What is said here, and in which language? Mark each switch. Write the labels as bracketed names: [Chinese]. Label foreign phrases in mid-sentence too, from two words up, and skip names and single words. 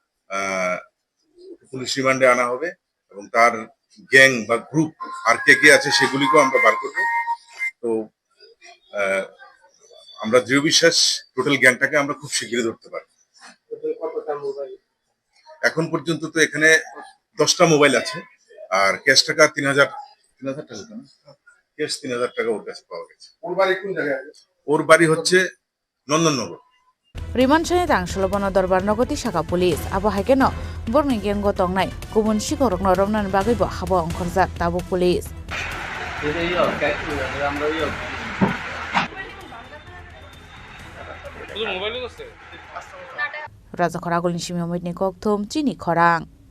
[Bangla] পুলিশ রিমান্ডে আনা হবে এবং তার গ্যাং বা গ্রুপ আর কে আছে সেগুলিকেও আমরা বার করবো তো আমরা দৃঢ় বিশ্বাস টোটাল গ্যাংটাকে আমরা খুব শীঘ্রই ধরতে পারবো এখন পর্যন্ত তো এখানে 10টা মোবাইল আছে আর ক্যাশ টাকা 3,000 টাকা ক্যাশ 3,000 টাকা ওর কাছে পাওয়া গেছে ওর বাড়ি কোন জায়গায় ওর বাড়ি হচ্ছে নন্দননগর [Kok Borok] রিমান্ড শানে তাংশলবন দরবার নগতি শাখা পুলিশ আবো হাইকেন borni gengo tongnai kubun sikorokno romnan bagaibo habo ongkhorjak tabo police Raja Khoragolni Simio Moitni Kokthum Chini Khorang